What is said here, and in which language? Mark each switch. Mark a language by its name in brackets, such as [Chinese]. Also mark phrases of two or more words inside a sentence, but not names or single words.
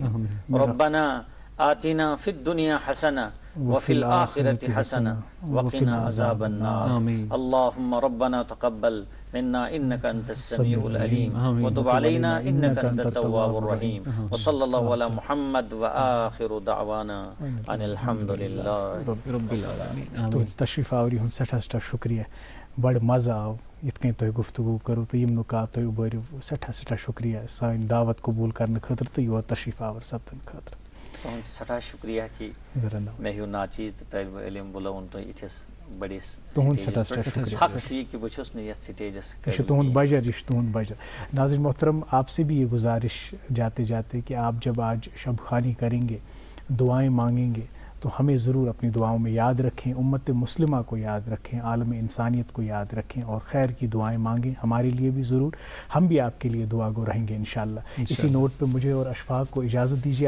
[Arabic] ربنا آتنا في الدنيا حسنة وفي الآخرة حسنة وقنا عذاب النار. اللهم ربنا تقبل منا إنك أنت السميع العليم وتب علينا إنك أنت التواب الرحيم. وصلى الله على محمد وآخر دعوانا أن الحمد لله رب العالمين. [Kashmiri] تو تشریف آوری ہن سٹھا سٹھا شکریہ. بڑ مزہ آو یت کن تہ گفتگو کرو تو یم نکات تہ بٔرِو. سٹھا سٹھا شکریہ سٲنۍ دعوت قبول کرنہٕ خٲطرٕ تہٕ یور تشریف آور سپدن خٲطرٕ. تہند سٹھا شکریہ کہ مے ہیو ناچیز طالب علم بلون تو اتھس بڑس حق چھ کہ بہ چھس نہ یتھ سٹیجس یہ تہند بجر یہ تہند بجر. [Urdu] ناظرین محترم آپ سے بھی یہ گزارش جاتے جاتے کہ آپ جب آج شب خوانی کریں گے دعائیں مانگیں گے تو ہمیں ضرور اپنی دعاؤں میں یاد رکھیں. امت مسلمہ کو یاد رکھیں, عالم انسانیت کو یاد رکھیں اور خیر کی دعائیں مانگیں ہمارے لیے بھی ضرور. ہم بھی آپ کے لیے دعا گو رہیں گے انشاءاللہ. اسی نوٹ پہ مجھے اور اشفاق کو اجازت دیجیے.